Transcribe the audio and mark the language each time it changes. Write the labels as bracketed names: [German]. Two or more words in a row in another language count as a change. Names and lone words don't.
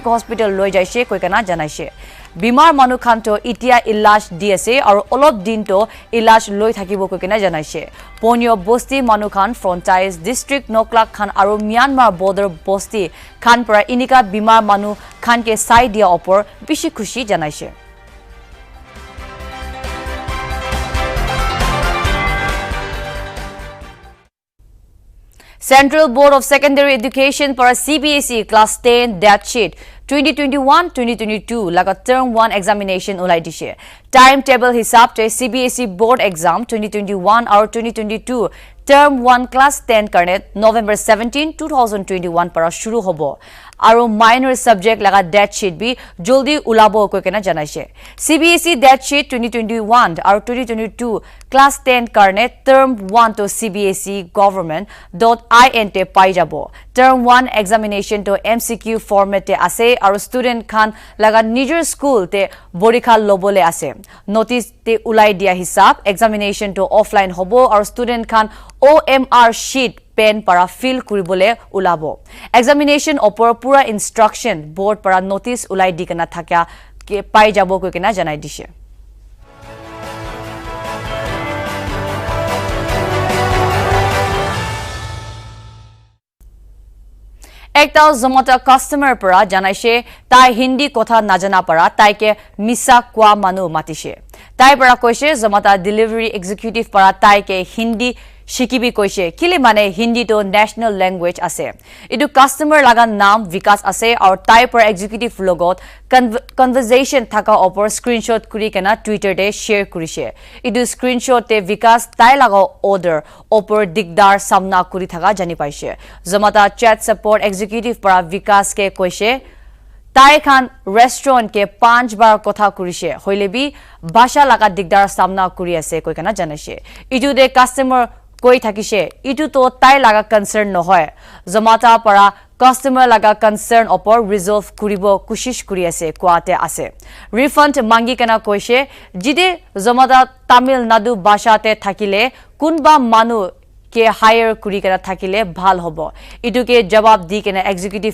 [Naga Pidgin] Hospital loi jaise koi kana janaise Bimar manu khan to itia ilaj diase aru olop din to ilaj loi thakibo ko kena janaise ponio bosti manu khan frontiers district Noklak Khan aru Myanmar border bosti khan para inika bimar manu khan ke sai dia opor bishi khushi janaise Central Board of Secondary Education para CBSE Class 10 Date Sheet 2021-2022 laga Term 1 examination ulai dishe. Timetable hisab te CBSE Board Exam 2021 aur 2022 Term 1 Class 10 karne November 17, 2021 para shuru hobo. Aru minor subject laga date sheet bi joldi ulabo ko kena janaise. CBSE date sheet 2021 aur 2022 Class 10 karne Term 1 to CBSE government.in te pai jabo. Term 1 examination to MCQ format te ase aru student khan laga nijor school te borikha lobole ase. Notice te ulai dia hisab examination to offline hobo aru student khan [English] OMR sheet [Naga Pidgin] pen para fill kuribole ulabo. Examination opor pura instruction board para notice ulai dikana thakya ke pai jabo ko kena janai dishe. Ekta Zomato customer para janaise tai hindi kotha najana para tai ke misa kwa manu matishe. Tai para koise Zomato [English] delivery executive [Naga Pidgin] para tai ke hindi shikibi koise kile mane hindi to [English] national language [Naga Pidgin] ase idu customer laga naam vikas ase aur tai par executive logot conversation thaka opor screenshot kuri kana Twitter te share kurise idu screenshot te vikas tai laga order opor digdar samna kuri thaka jani paise Zomato chat [English] support executive [Naga Pidgin] para vikas ke koise Tai Khan restaurant ke 5 bar kotha kurise hoilebi basha laga digdar samna kuri ase koi kana janaise idu de customer koi thakise itu to tai laga concern no hoy Zomato para customer laga concern opor resolve kuribo kushish kuri ase kwate ase refund mangi kana koise jide Zomato Tamil Nadu basha te thakile kunba manu ke hire kuri kana thakile bhal hobo itu ke jawab di kana